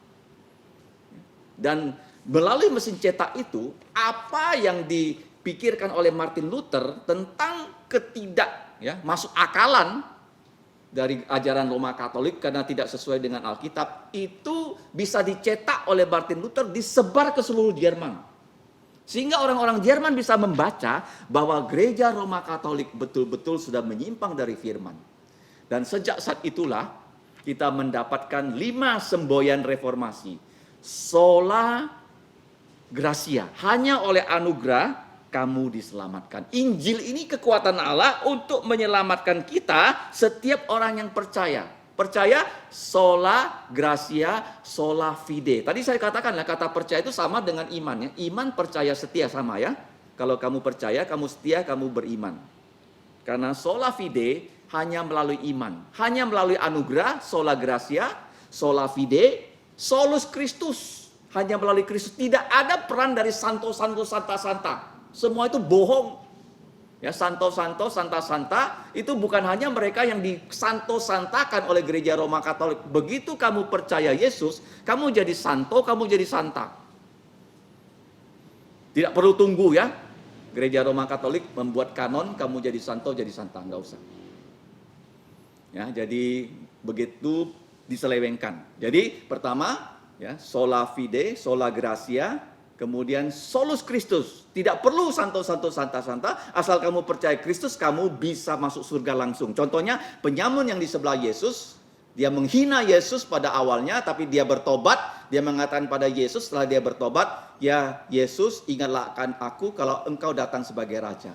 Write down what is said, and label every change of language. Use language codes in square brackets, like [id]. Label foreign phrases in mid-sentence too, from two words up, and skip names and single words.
[id] Dan melalui mesin cetak itu, apa yang dipikirkan oleh Martin Luther tentang masuk akalan dari ajaran Roma Katolik karena tidak sesuai dengan Alkitab, itu bisa dicetak oleh Martin Luther, disebar ke seluruh Jerman. Sehingga orang-orang Jerman bisa membaca bahwa gereja Roma Katolik betul-betul sudah menyimpang dari firman. Dan sejak saat itulah kita mendapatkan 5 semboyan reformasi. [la] Sola gratia, [id] hanya oleh anugerah kamu diselamatkan. Injil ini kekuatan Allah untuk menyelamatkan kita, setiap orang yang percaya. Percaya, [la] sola gratia, sola fide. [id] Tadi saya katakan lah, kata percaya itu sama dengan iman ya. Iman, percaya, setia sama ya. Kalau kamu percaya, kamu setia, kamu beriman. Karena [la] sola fide [id] hanya melalui iman, hanya melalui anugerah, [la] sola gratia, sola fide, solus Kristus, [id] hanya melalui Kristus. Tidak ada peran dari santo-santo, santa-santa. Semua itu bohong. Ya, santo-santo, santa-santa itu bukan hanya mereka yang disanto-santakan oleh gereja Roma Katolik. Begitu kamu percaya Yesus, kamu jadi santo, kamu jadi santa. Tidak perlu tunggu ya. Gereja Roma Katolik membuat kanon, kamu jadi santo, jadi santa, nggak usah. Ya, jadi begitu diselewengkan. Jadi pertama, ya, [la] sola fide, sola gratia, kemudian solus Christus. [id] Tidak perlu santo, santa, asal kamu percaya Kristus, kamu bisa masuk surga langsung. Contohnya, penyamun yang di sebelah Yesus, dia menghina Yesus pada awalnya, tapi dia bertobat, dia mengatakan pada Yesus setelah dia bertobat, ya Yesus, ingatlah akan aku kalau engkau datang sebagai raja.